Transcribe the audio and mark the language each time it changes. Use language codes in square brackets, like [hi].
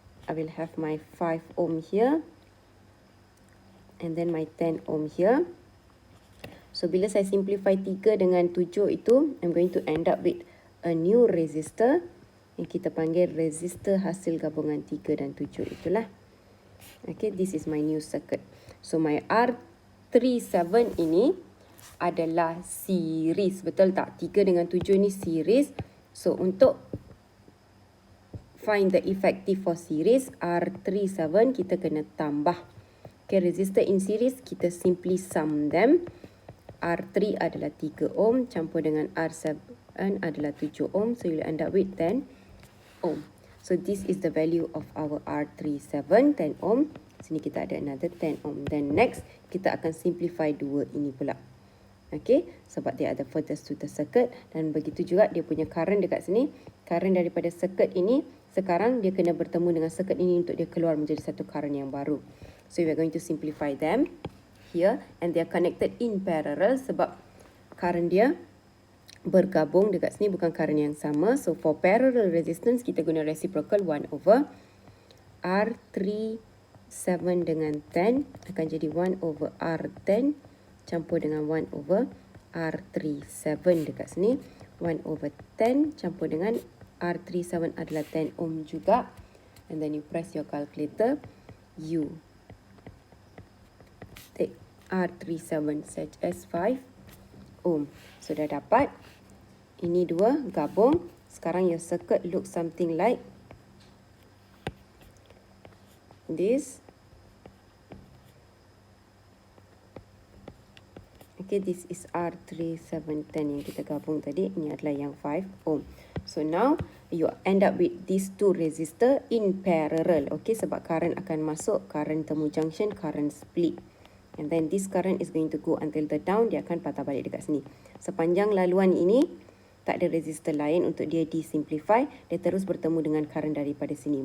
[en] I will have my 5 ohm here. And then my 10 ohm here. So [ms] bila saya [en] simplify 3 [ms] dengan 7 itu, [en] I'm going to end up with a new resistor. [ms] Yang kita panggil resistor hasil gabungan 3 dan 7 itulah. [en] Okay, this is my new circuit. So my [ms] R37 ini adalah series, betul tak? 3 dengan 7 ni series. [en] So untuk find the effective for series, [ms] R37 kita kena tambah. [en] Okay, resistor in series, [ms] kita [en] simply sum them. [ms] R3 adalah 3 ohm, campur dengan R7 adalah 7 ohm. [en] So you'll end up with 10 ohm. So this is the value of our R37, 10 ohm. [ms] Sini kita ada [en] another 10 ohm. Then next, [ms] kita akan simplify dua ini pula. Okay, sebab dia ada [en] furthest to the circuit. [ms] Dan begitu juga dia punya current dekat sini. Current daripada circuit ini, sekarang dia kena bertemu dengan circuit ini untuk dia keluar menjadi satu current yang baru. [en] So we are going to simplify them here. And they are connected in parallel [ms] sebab current dia bergabung dekat sini, bukan current yang sama. [en] So for parallel resistance, [ms] kita guna reciprocal 1 over R37 dengan 10 akan jadi 1 over R10 campur dengan 1 over R37 dekat sini. 1 over 10 campur dengan R37 adalah 10 ohm juga. [en] And then you press your calculator, you take R37 such as 5 ohm. [ms] So dah dapat. Ini dua gabung. Sekarang [en] your circuit looks something like this. Okay, this is R3710 [ms] yang kita gabung tadi. Ini adalah yang 5 ohm. [en] So now you end up with these two resistor in parallel. [ms] Okay, sebab current akan masuk, current temu junction, current split. [en] And then this current is going to go until the down, [ms] dia akan patah balik dekat sini. Sepanjang laluan ini, tak ada resistor lain untuk dia disimplify. Dia terus bertemu dengan current daripada sini.